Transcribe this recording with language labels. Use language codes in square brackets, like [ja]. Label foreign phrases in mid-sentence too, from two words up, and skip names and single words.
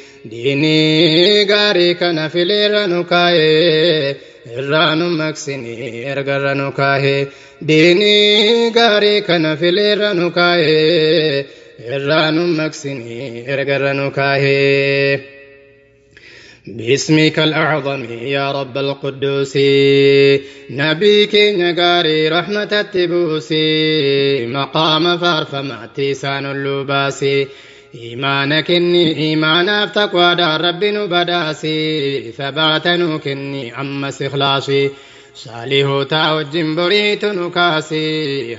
[om] Diinii gaarii kana fileerra nu kaa'e. Irraa nu maqsini ergarra nu kaa'e. Diinii gaarii kana fileerra nu kaa'e. Irraa nu maqsini ergarra nu kaa'e. [ar] باسمك الأعظم يا رب القدوس. [om] Nabii keenya gaarii rahmatatti buusi. Maqaama faarfamaatti isaan ulluu baasi. Imaana kenni, imaanaaf taqwaadhaan Rabbi nu badaasi. Sabaata nu kenni, ammas ikhlaasi. Saalihoota wajjin boriitu nu kaasi.